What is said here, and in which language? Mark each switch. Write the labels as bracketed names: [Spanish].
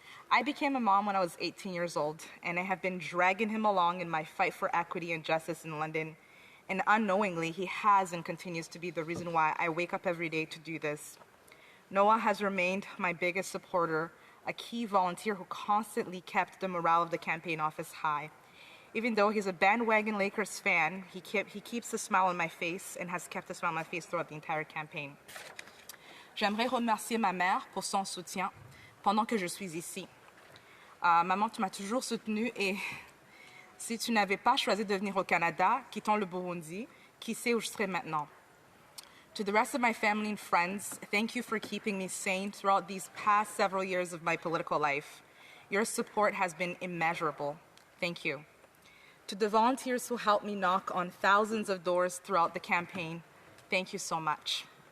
[English] I became a mom when I was 18 years old, and I have been dragging him along in my fight for equity and justice in London, and unknowingly, he has and continues to be the reason why I wake up every day to do this. Noah has remained my biggest supporter, a key volunteer who constantly kept the morale of the campaign office high. Even though he's a bandwagon Lakers fan, he keeps a smile on my face and has kept a smile on my face throughout the entire campaign. [French] J'aimerais remercier ma mère pour son soutien pendant que je suis ici. Maman, tu m'as toujours soutenue, et si tu n'avais pas choisi de venir au Canada, quittant le Burundi, qui sait où je serais maintenant? [English] To the rest of my family and friends, thank you for keeping me sane throughout these past several years of my political life. Your support has been immeasurable. Thank you. To the volunteers who helped me knock on thousands of doors throughout the campaign, thank you so much.